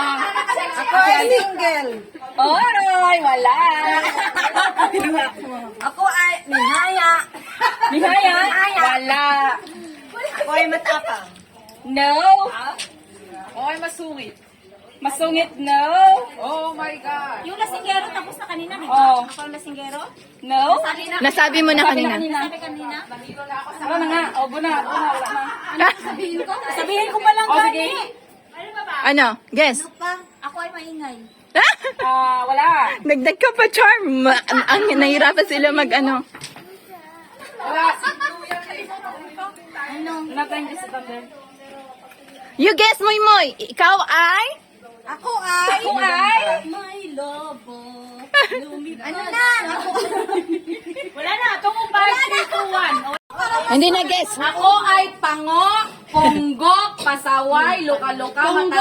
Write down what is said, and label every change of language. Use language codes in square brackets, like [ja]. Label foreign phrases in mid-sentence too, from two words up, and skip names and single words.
[tl] Ako ay single. Oray, wala. Ako ay nihaya. Nihaya? Wala. Ako ay matapang. [en] No. [tl] Ako ay masungit. Masungit, [en] no. Oh my God. [tl] Yung lasinggero tapos na kanina, di Oh. Ako yung lasinggero? [en] No. [tl] Nasabi mo na kanina. Sabi kanina? Wala na nga. O, buna. Wala na. Sabihin ko pa lang O, sige. Ano? Guess. Ako ay maingay. Wala. Dagdag ka pa, Charm. Ang nahirapan sila mag ano. [en] Nothing is thunder. You guess, [tl] Moy Moy. Ikaw ay? Ako ay... Ako ay? May lobo. Ano na? Ako Wala na. Itong 5, 3, 2, 1. Hindi na guess. Ako ay pango, ponggok, pasaway, luka-luka, matakaw,